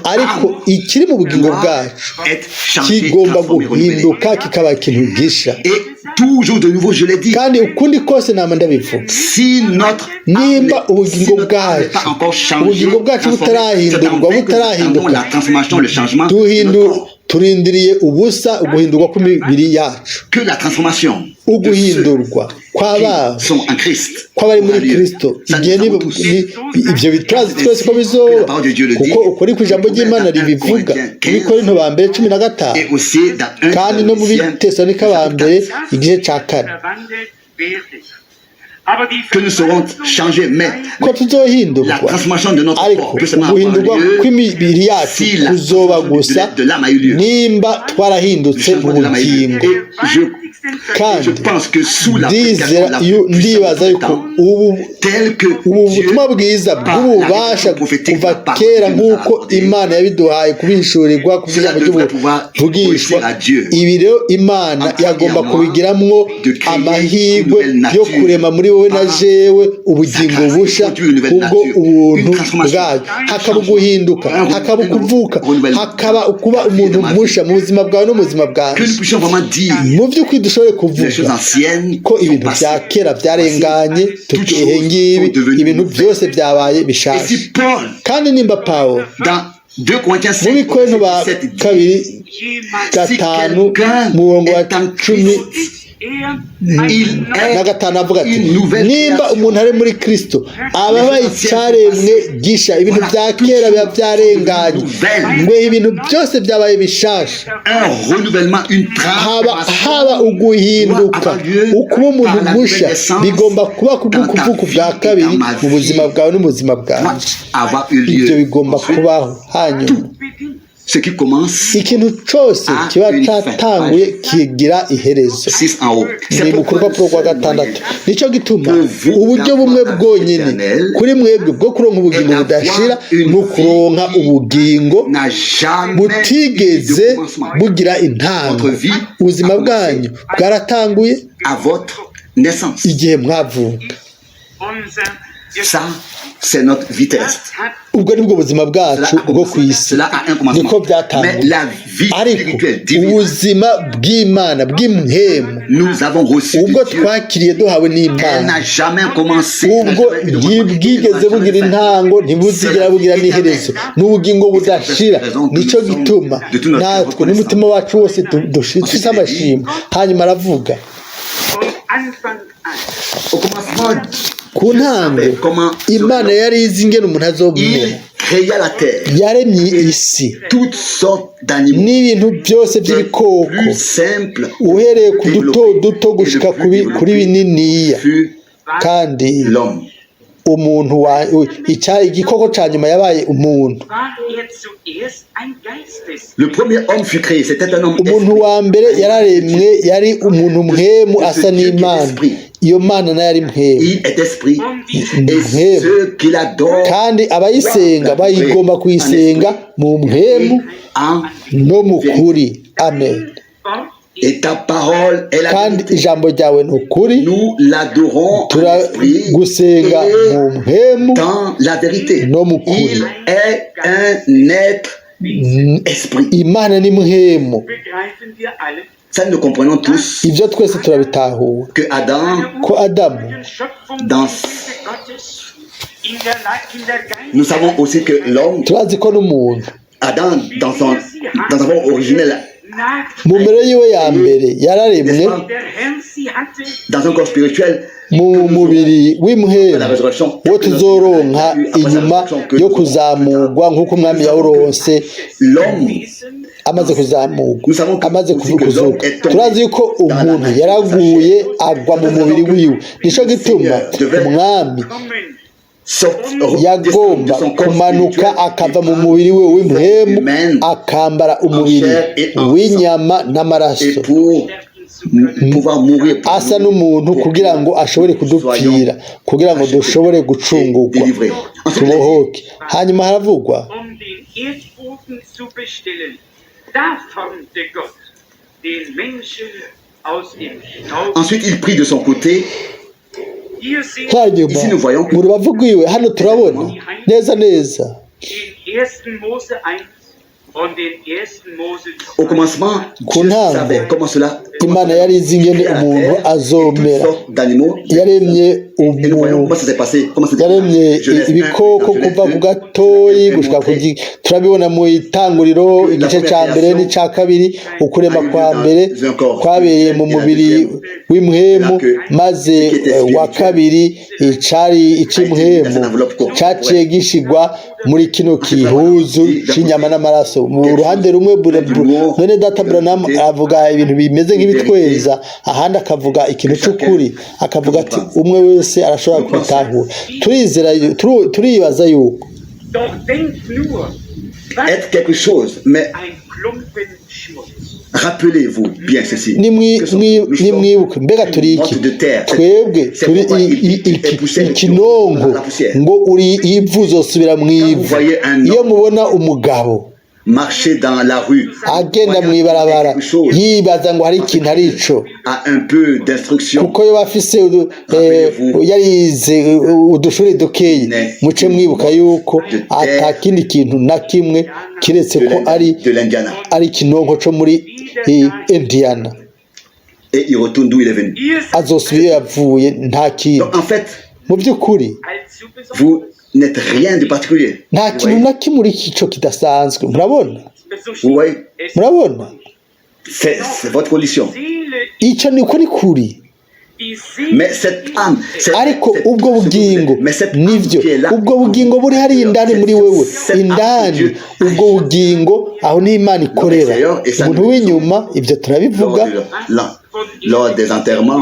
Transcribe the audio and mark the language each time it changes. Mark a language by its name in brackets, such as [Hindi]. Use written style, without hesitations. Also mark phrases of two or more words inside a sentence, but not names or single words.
[Rundi] ariko [French] âme [Rundi] ikiri mu bugingo bwacu [French] est changé, [Rundi] kigomba [French] transformé, renouvelé. [Rundi] guhinduka kikaba ikintu gisha. [French] Et toujours de nouveau, je l'ai dit, [Rundi] kandi ukundi kose nama ndabivuga, [French] si notre [Rundi] nimba [French] âme [Rundi] ubugingo [French] n'est [Rundi] bwacu [French] pas encore changé, [Rundi] ubugingo bwacu [French] transformé, c'est en [Rundi] butarahindurwa [French] vain que nous attendons la transformation, le changement de notre corps. [Rundi] turindiriye ubusa uguhindurwa kw'imibiri yacu, [French] Que la transformation de [Rundi] uguhindurwa [French] ceux [Rundi] kw'abana [French] qui sont en Christ [Rundi] kw'abari muri [French] aura lieu. [Rundi] Kristo, [French] Ça, [Rundi] igihe [French] nous savons tous. [Rundi] ibyo bitwazi twese ko bizoba, kuko ukuri ku ijambo ry'Imana ribivuga muri Korinto ba mbere 15 [French] Et aussi dans [Rundi] kandi no 1 muri Tesalonika ba mbere igice ca 4 [French] que nous serons changés, mais [Rundi] ko [French] la [Rundi] tuzohindurwa, [French] transformation de notre [Rundi] ariko [French] corps peut seulement avoir [Rundi] uguhindurwa [French] lieu [Rundi] kw'imibiri yacu [French] si la [Rundi] kuzoba [French] transformation [Rundi] gusa [French] de l'âme a eu lieu. [Rundi] nimba [French] Le [Rundi] twarahindutse mu [French] changement de l'âme a eu lieu. [Rundi] bugingo. [French] Et je [Rundi] kandi [French] pense que sous la [Rundi] ndizera ndibaza yuko ubu [French] tel que [Rundi] ubu [French] Dieu, [Rundi] butumwa bwiza bw'ububasha kuva kera nk'uko Imana yabiduhaye kubishurirwa ku ijambo ry'ubuvugishwa, ibi rero Imana yagomba kubigiramwo amahirwe yo kurema muri wowe na jewe ubugingo busha kubwo ubuntu bwayo, hakaba guhinduka, hakaba kuvuka, hakaba kuba umuntu musha mu buzima bwawe no mu buzima [French] que [Rundi] bwanjye. [French] nous puissions vraiment dire [Rundi] Mu by'ukuri dushobore [French] les choses [Rundi] kuvuga [French] anciennes [Rundi] ko ibintu [French] sont [Rundi] bya [French] passées. [Rundi] kera byarenganye, [French] Toutes [Rundi] tugihe [French] choses [Rundi] ngibi [French] sont devenues [Rundi] ibintu [French] nouvelles. [Rundi] byose byabaye [French] Et [Rundi] bishaje. [French] si Paul, [Rundi] kandi nimba Pawulo [French] dans 2 Corinthiens [Rundi] mu [French] 5, [Rundi] Bikorinto ba [French] 17, dit, [Rundi] kabiri gatanu murongo wa 10 [French] il [Rundi] na [French] est [Rundi] gatanu avuga ati [French] une nouvelle [Rundi] nimba [French] création. [Rundi] umuntu ari muri Kristo aba abaye icyaremwe gisha, ibintu bya kera biba byarenganye, ngo ibintu byose byabaye bishasha. [French] un renouvellement, une [Rundi] haba [French] transformation [Rundi] uguhinduka, ukuba umuntu musha bigomba kuba kubw'ukuvuka bwa kabiri mu buzima bwawe no mu buzima bwawe. [French] doit avoir eu [Rundi] Ibyo [French] lieu. [Rundi] bigomba [French] Ensuite, [Rundi] kubaho. Hanyuma [French] ce qui commence [Rundi] ikintu cyose kiba cyatanguye kigira iherezo. [French] 6 en haut. [Rundi] Ni mu rupapuro rwa 6. Nicyo gituma uburyo bumwe bwonyine kuri mwebwe bwo kuronka ubugingo budashira ni ukuronka ubugingo [French] n'a jamais [Rundi] butigeze [French] eu de commencement. [Rundi] bugira intango. Ubuzima bwanyu bwaratanguye [French] À votre naissance. [Rundi] igihe mwavuka. [French] Ça, c'est notre vie terrestre. [Rundi] Ubwo nibwo buzima bwacu bwo ku isi, [French] Cela a un commencement. [Rundi] niko [French] Mais [Rundi] byatanguye. [French] la vie [Rundi] Ariko [French] spirituelle divine, [Rundi] ubuzima bw'Imana bw'imhemu [French] nous avons reçu [Rundi] ubwo [French] de Dieu. [Rundi] twakiriye duhawe [French] Elle [Rundi] n'Imana, [French] n'a jamais commencé. [Rundi] ubwo ntibwigeze bugira intango, ntibuzigera bugira n'iherezo, n'ubugingo budashira. Nicyo gituma natwe n'umutima wacu wose dushitse amashimwe. Hanyuma aravuga [French] Au commencement, [Rundi] ku ntango Imana yari izi ingene umuntu azomera, [French] il créa la terre, [Rundi] yaremye isi [French] toutes sortes d'animaux, [Rundi] n'ibintu byose [French] des [Rundi] by'ibikoko, [French] plus simples, [Rundi] uhereye ku duto gushika kuri bininiya. [French] fut [Rundi] kandi [French] l'homme. [Rundi] umuntu igikoko cya nyuma yabaye umuntu. [French] Le premier homme fut créé, c'était un homme [Rundi] umuntu wa mbere yararemwe yari umuntu muhemu asa n'Imana, iyo Mana nayo ari muhemu. [French] il est esprit, et ceux qui l'adorent [Rundi] kandi abayisenga bayigomba kuyisenga mu muhemu no mu kuri. Amen. [French] Et ta parole est la [Rundi] kandi [French] vérité. [Rundi] ijambo ryawe ni ukuri [French] Nous l'adorons en esprit [Rundi] turagusenga mu [French] et [Rundi] mpemu [French] dans la vérité. [Rundi] no mu kuri. [French] Il est un être esprit. [Rundi] Imana ni mpemu. [German] begreifen wir alle, [French] Ça, nous comprenons tous [Rundi] Ibyo twese turabitahura [French] que Adam, [Rundi] ko Adamu Schöpfung [French] Dans- [German] Gottes in der Geist [French] nous savons aussi que l'homme, [Rundi] turazi ko n'umuntu [French] Adam, dans sa forme originelle, nach [Rundi] mu mbere yiwe ya mbere yararemwe [German] der Herr sie hatte, [French] dans un corps spirituel, [Rundi] mu mubiri [French] la [Rundi] w'imhemu [French] résurrection, [Rundi] wo tuzoronka inyuma yo kuzamurwa nk'uko umwami yawuronse [French] l'homme, [Rundi] amaze kuzamurwa amaze kuzuka. Turazi yuko umuntu yaraguye agwa mu mubiri wiwe, nico gituma umwami kommen yagomba kumanuka akava mu mubiri we w'imhemu akambara umubiri w'inyama n'amaraso [French] et pour pouvoir mourir pour [Rundi] asa [French] nous, [Rundi] n'umuntu kugira ngo ashobore kudupfira, kugira ngo dushobore gucungurwa [French] délivrer. Ensuite, [Rundi] tubohoke. Hanyuma haravugwa [German] den Erdboden zu bestellen. Da formte Gott den Menschen aus dem Staub. [French] ensuite, il prit de son côté. [German] Hier sehen [Rundi] hanyuma [French] Ici, nous voyons que [Rundi] mu rubavu rwiwe hano turabona neza neza [German] den 1. Mose 1 und den 1. Mose [French] au 2. commencement, [Rundi] Ku [French] Dieu [Rundi] ntango, [French] savait comment cela. [Rundi] Imana yari izi ingene umuntu azomera. [French] d'animaux. [Rundi] yaremye [French] Et nous voyons comment ça s'est passé. Comment c'était [Rundi] yaremye [French] Genèse 1, [Rundi] ibikoko [French] dans Genèse [Rundi] kuva 1, ku gatoyi gushika ku [French] montré [Rundi] turabibona mu itanguriro igice cya mbere n'icya kabiri ukurema kwa mbere kwabereye mu mubiri w'imhemu, maze wa kabiri icari ic'imhemu cyaciye gishigwa muri kino kihuzu c'inyama n'amaraso. Mu ruhande rumwe mwene data Branham avuga ibintu bimeze nk'ibitweza, ahandi akavuga ikintu cy'ukuri, akavuga ati umwe wese arashobora kubitahura. Turibaza yuko [German] Doch denkt nur, was [French] être quelque chose, mais [German] ein Klumpen Schmutz. [French] rappelez-vous bien ceci. Que nous [Rundi] nimwibuke mbega turi iki [French] sommes de terre. [Rundi] twebwe turi ikinonko ngo uri ivu uzosubira mu ivu. Iyo mubona umugabo [French] Marcher dans la rue, [Rundi] agenda mu ibarabara yibaza ngo hari ikintu ari ico, [French] a un peu d'instruction. [Rundi] kuko yo bafise yarize udushuri dukeyi, muce mwibuka yuko ata kindi kintu na kimwe kiretse ko [French] de l'Indiana. [Rundi] ari ikinonko co muri Indiana. [French] Et il retourne d'où il est venu. [German] Ihr seid [Rundi] Azosubira iyo yavuye nta kintu. [French] Donc en fait, [Rundi] Mu by'ukuri allzu [French] vous besonders. n'êtes rien de particulier. [Rundi] nta [French] Vous [Rundi] kintu [French] voyez? [Rundi] na kimwe uri ico kidasanzwe. Murabona So [French] Vous voyez? es [Rundi] murabona [French] C'est votre condition. Seele, [Rundi] ico niko ni kuri. [German] die Seele, [French] Mais cette âme, [Rundi] Ariko ubwo bugingo [French] mais cette âme [Rundi] nivyo, [French] qui est là, [Rundi] ubwo bugingo buri hari indani muri wewe, indani ubwo bugingo aho ni Imana ikorera. Umuntu w'inyuma ibyo turabivuga [French] lors des enterrements,